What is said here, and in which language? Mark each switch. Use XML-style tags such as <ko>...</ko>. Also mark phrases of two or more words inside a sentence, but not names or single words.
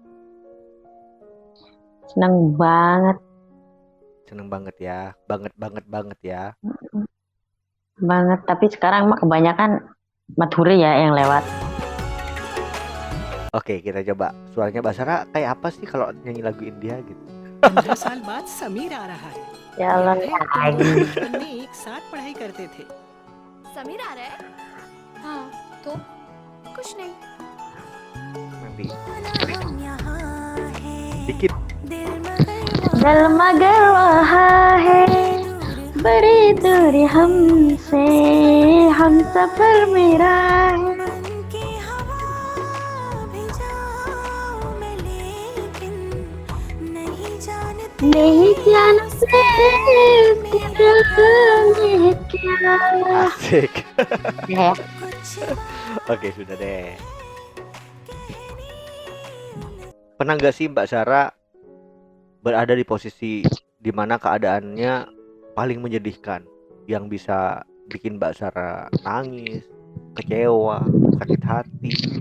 <id>Seneng banget, Seneng banget ya, banget ya. banget. Tapi sekarang mah kebanyakan Madhuri ya yang lewat. Oke, kita coba. Suaranya Mbak Zara kayak apa sih kalau nyanyi lagu India gitu?</id> <hi>15 साल बाद समीर आ रहा है।</hi> <ar>يا الله,</ar> <id>lagi.</id> <hi>बचपन में एक साथ पढ़ाई करते थे। समीर आ रहा है? हाँ, तो कुछ नहीं।</hi> <id>Nanti dikit.</id> <hi>दिल मगर वहाँ है, बड़ी दूरी हमसे, हम सफर मेरा है. नहीं जानते दिल में क्या.</hi> <id>Asik. Ya, Oke, sudah deh. Pernah nggak sih Mbak Zara berada di posisi dimana keadaannya paling menyedihkan, yang bisa bikin Mbak Zara nangis, kecewa, sakit hati?</id>